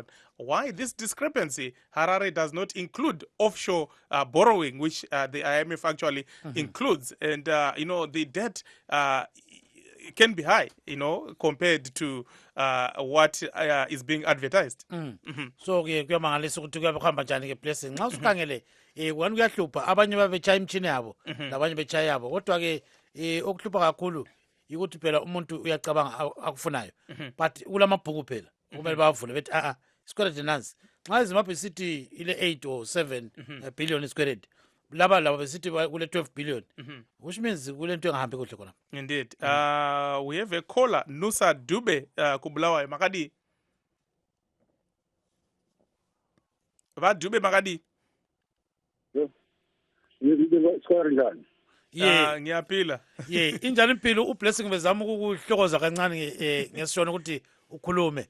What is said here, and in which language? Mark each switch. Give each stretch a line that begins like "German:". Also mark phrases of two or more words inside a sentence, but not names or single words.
English: Why this discrepancy? Harare does not include offshore borrowing, which the IMF actually includes. And, the debt can be high, compared to what is being advertised.
North Ndebele: So kuyamangalisa ukuthi kuhamba njani ke blessing nxa usukhangele wena kuyahlupha abanye babetshaya imtshini yabo labanye betshaya yabo kodwa ke okuhlupha kakhulu ukuthi phela umuntu uyacabanga akufunayo but kulamabhuku phela kumele bavule bethi isikwelede nansi nxa izimbabwe sithi ile 8 or 7 billion isikwelede laba besithi kule 12 billion
English: which means
North Ndebele: kule nto engahambi kuhle khona.
English: Indeed. We have a caller,
North Ndebele: Nusa Dube, kubulawayo makadi. Dube makadi. Ngiyaphila. Injani impilo ublessing bezama ukuhlokoza kancane ngesishona ukuthi ukhulume.